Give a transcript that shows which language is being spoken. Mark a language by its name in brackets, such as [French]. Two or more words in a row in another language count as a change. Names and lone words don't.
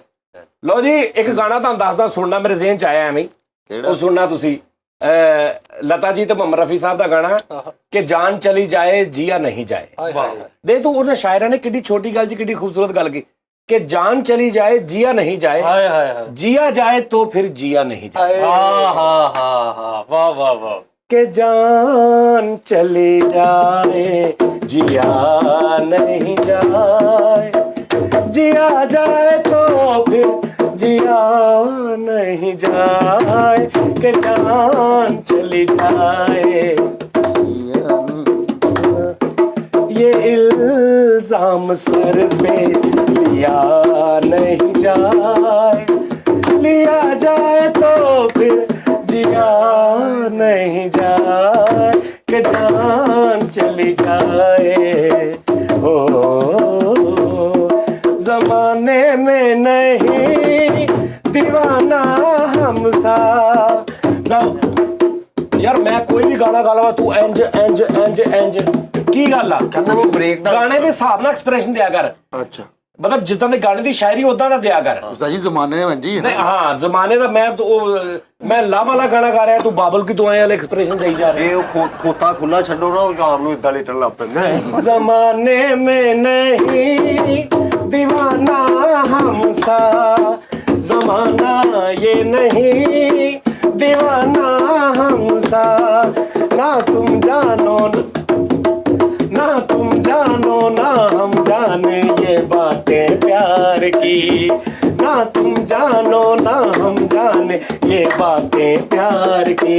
[Punjabi] ਲਓ ਜੀ ਇੱਕ ਗਾਣਾ ਤੁਹਾਨੂੰ ਦੱਸਦਾ, ਸੁਣਨਾ, ਮੇਰੇ ਜ਼ਿਹਨ ਚ ਆਇਆ ਐਵੇਂ ਹੀ। ਕਿਹੜਾ? ਉਹ ਸੁਣਨਾ ਤੁਸੀਂ, ਲਤਾ ਜੀ ਤੇ ਮੁਹੰਮਦ ਰਫੀ ਸਾਹਿਬ ਦਾ ਗਾਣਾ ਕਿ [Hindi] जान चली जाए जिया नहीं जाए। [Punjabi] ਦੇ ਤੂੰ ਉਹਨਾਂ ਸ਼ਾਇਰਾਂ ਨੇ ਕਿੱਡੀ ਛੋਟੀ ਗੱਲ 'ਚ ਕਿੱਡੀ ਖੂਬਸੂਰਤ ਗੱਲ ਕੀ ਕਿ [Hindi] जान चली जाए जिया नहीं जाए, [Punjabi] ਹਾਏ ਹਾਏ ਹਾਏ, [Hindi] जिया जाए तो फिर जिया नहीं जाए। [Punjabi] ਹਾਂ ਹਾਂ ਹਾਂ ਹਾਂ, ਵਾਹ ਵਾਹ ਵਾਹ। [Hindi] कि जान चली जाए जिया नहीं जाए, जिया जाए तो फिर जिया नहीं जाए, कि जान चली जाए। ये इल्जाम सर पे लिया नहीं जाए, लिया जाए तो फिर जिया नहीं जाए, कि जान चली जाए। ओ जमाने में नहीं दीवाना हमसा। [Punjabi] ਯਾਰ ਮੈਂ ਕੋਈ ਵੀ ਗਾਣਾ ਗਾ ਲਵਾਂ, ਤੂੰ ਇੰਜ ਇੰਜ ਇੰਜ ਇੰਜ ਕੀ ਗੱਲ ਆ? ਕਹਿੰਦਾ ਮੈਂ ਬ੍ਰੇਕ ਦਾ गाने ਦੇ ਹਿਸਾਬ ਨਾਲ ਐਕਸਪ੍ਰੈਸ਼ਨ ਦਿਆ ਕਰ, ਅੱਛਾ ਮਤਲਬ ਜਿੱਦਾਂ ਦੇ ਗਾਣੇ ਦੀ ਸ਼ਾਇਰੀ ਉਦਾਂ ਦਾ ਦਿਆ ਕਰ। ਉਸਤਾਦ ਜੀ ਜ਼ਮਾਨੇ ਨੇ ਵੰਜੀ ਨਹੀਂ ਹਾਂ ਜ਼ਮਾਨੇ ਦਾ ਮੈਂ ਲਾ ਵਾਲਾ ਗਾਣਾ ਗਾ ਰਿਹਾ, ਤੂੰ ਬਾਬਲ ਕੀ ਦੁਆएं ਵਾਲੇ ਐਕਸਪ੍ਰੈਸ਼ਨ ਦੇਈ ਜਾ ਰਿਹਾ। ਇਹ ਉਹ ਖੋਤਾ ਖੁੱਲਾ ਛੱਡੋ ਨਾ, ਉਹ ਸ਼ਾਮ ਨੂੰ ਇਦਾਂ ਲੇਟਣ ਲੱਗ ਪੈਂਦਾ ਹੈ। [Hindi] ਜ਼ਮਾਨੇ में नहीं दीवाना हमसा, जमाना ये नहीं दीवाना हमसा। ना तुम जानो ना तुम जानो ना हम जाने ये बातें प्यार की, ना तुम जानो ना हम जाने ये बातें प्यार की।